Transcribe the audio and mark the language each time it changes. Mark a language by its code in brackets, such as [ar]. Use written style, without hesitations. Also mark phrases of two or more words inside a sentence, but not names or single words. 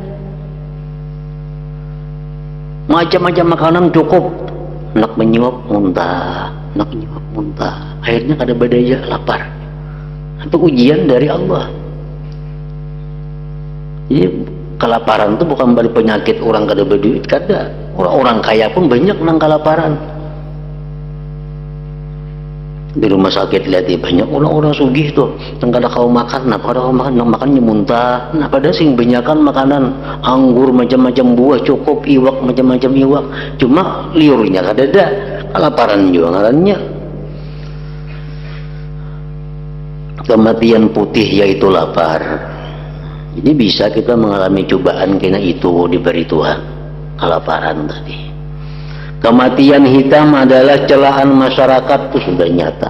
[id] Macam-macam makanan cukup. [bjn] Nak menyuap muntah, nak menyuap muntah. Akhirnya kada badaya lapar. [id] Itu ujian dari Allah. Jadi kelaparan itu bukan dari penyakit orang kada berduit, kada. [bjn] Orang kaya pun banyak nang kelaparan. Di rumah sakit lihat banyak orang-orang sugih tuh, yang kada kau makan, nah kada kau makan, yang makannya muntah. Nah pada sing banyakan makanan anggur macam-macam buah cukup, iwak macam-macam iwak, cuma liurnya kada ada, kelaparan juga ngarannya. [id] Kematian putih yaitu lapar. Jadi bisa kita mengalami cobaan kena itu diberi Tuhan, kelaparan tadi. Kematian hitam adalah celaan masyarakat, itu sudah nyata.